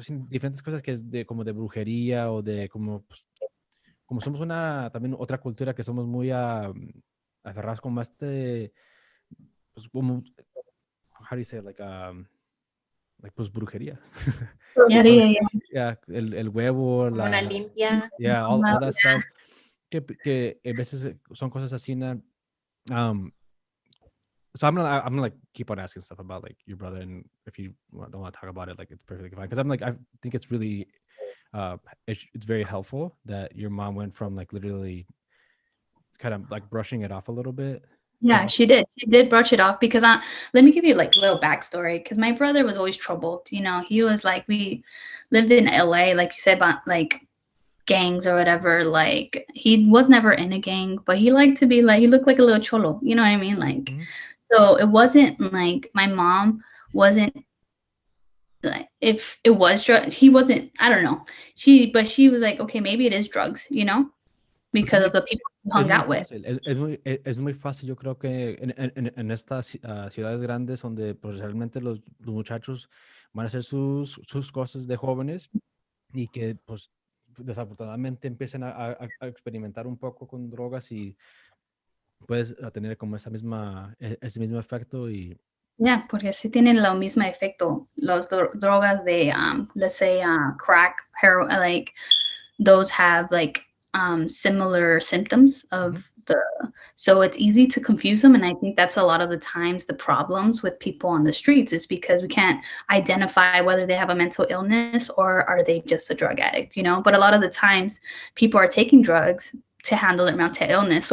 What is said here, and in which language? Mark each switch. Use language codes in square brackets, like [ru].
[es] diferentes cosas que es como de brujería, o de como pues, como somos también otra cultura que somos muy aferrados como pues como, [en] how do you say it? [es] Like pues brujería. El huevo, una limpia. [en] All that stuff. [es] Que a veces son cosas así. [en] So I'm gonna like keep on asking stuff about like your brother, and if you don't want to talk about it, like it's perfectly fine. Because I think it's really it's very helpful that your mom went from like literally kind of like brushing it off a little bit. Yeah, she did. She did brush it off, because let me give you like a little backstory. Because my brother was always troubled. You know, he was like, we lived in LA, like you said, about like gangs or whatever. Like, he was never in a gang, but he liked to be like, he looked like a little cholo. You know what I mean? Like, so it wasn't like my mom wasn't if it was drugs. He wasn't, I don't know. But she was like, okay, maybe it is drugs, you know, because of the people he hung out with. [es] Es muy fácil, yo creo que en estas ciudades grandes donde pues, realmente los muchachos van a hacer sus cosas de jóvenes y que pues desafortunadamente empiecen a experimentar un poco con drogas y puedes tener como ese mismo efecto y Yeah, porque sí tienen el mismo efecto. Los drogas de, [en] let's say, crack, heroin, like those have like similar symptoms of so it's easy to confuse them. And I think that's a lot of the times the problems with people on the streets is because we can't identify whether they have a mental illness or are they just a drug addict, you know? But a lot of the times people are taking drugs to handle their mental illness.